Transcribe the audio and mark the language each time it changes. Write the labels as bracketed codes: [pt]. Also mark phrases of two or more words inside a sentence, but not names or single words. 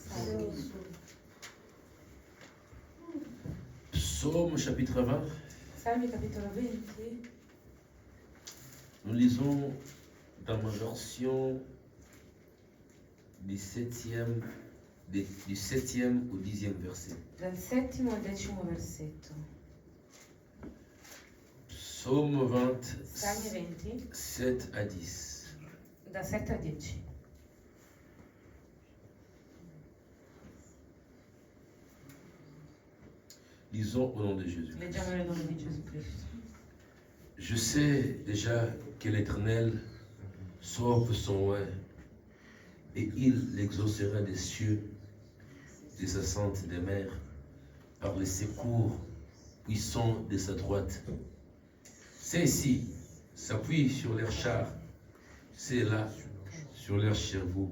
[fr] Psaume chapitre 20. [it] Salmi capitolo 20. [fr] Nous lisons dans ma version du 7e au 10e verset. [it] Dal 7° al 10° versetto. [fr] Psaume 20, [it] Salmi 20, [fr] 7 à 10. [it] da 7 a 10. [fr] Lisons au nom de Jésus. [it] Leggiamo nel nome di Gesù Cristo. [fr] Je sais déjà que l'Éternel sauve son oin et il l'exaucera des cieux, des ascentes des mers, par les secours puissants de sa droite. Ceux-ci s'appuient sur leurs chars, ceux-là sur leurs chevaux.